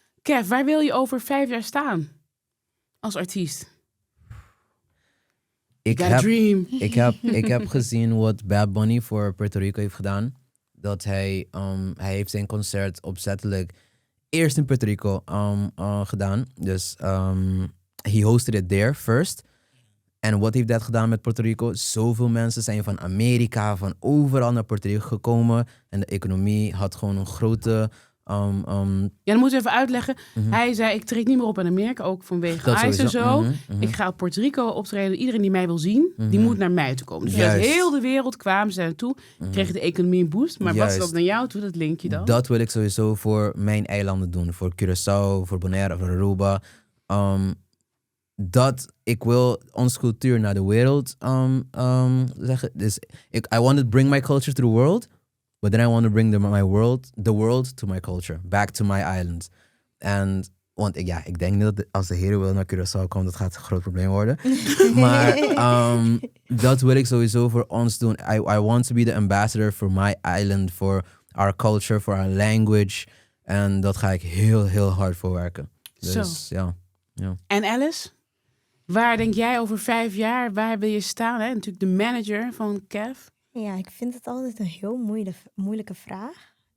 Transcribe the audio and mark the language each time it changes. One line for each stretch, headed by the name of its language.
Dutch: Kev, waar wil je over 5 jaar staan? Als artiest? Ik heb gezien wat Bad Bunny voor Puerto Rico heeft gedaan. Dat hij heeft zijn concert opzettelijk eerst in Puerto Rico gedaan.
English: Dus he hosted it there first.
Dutch: En wat heeft dat gedaan met Puerto Rico? Zoveel mensen zijn van Amerika, van overal naar Puerto Rico gekomen. En de economie had gewoon een grote... Ja, dan moeten we even uitleggen. Hij zei, ik treed niet meer op in Amerika, ook vanwege ICE en zo. Ik ga op Puerto Rico optreden. Iedereen die mij wil zien, die moet naar mij toe komen. Dus uit heel de wereld kwamen ze naartoe. Kregen de economie een boost. Maar wat is dat naar jou toe, dat linkje dan? Dat wil ik sowieso voor mijn eilanden doen. Voor Curaçao, voor Bonaire, voor Aruba. Dat ik wil onze cultuur naar de wereld zeggen.
English: Dus I want to bring my culture to the world. But then I want to bring the world to my culture. Back to my island.
Dutch: Want ik denk niet dat als de heren wil naar Curaçao komen, dat gaat een groot probleem worden. Maar dat wil ik sowieso voor ons doen.
English: I want to be the ambassador for my island, for our culture, for our language.
Dutch: En dat ga ik heel, heel hard voor werken. Dus ja. En Alice? Waar denk jij over 5 jaar? Waar wil je staan? Hè? Natuurlijk de manager van Kev. Ja, ik vind het altijd een heel moeilijke vraag.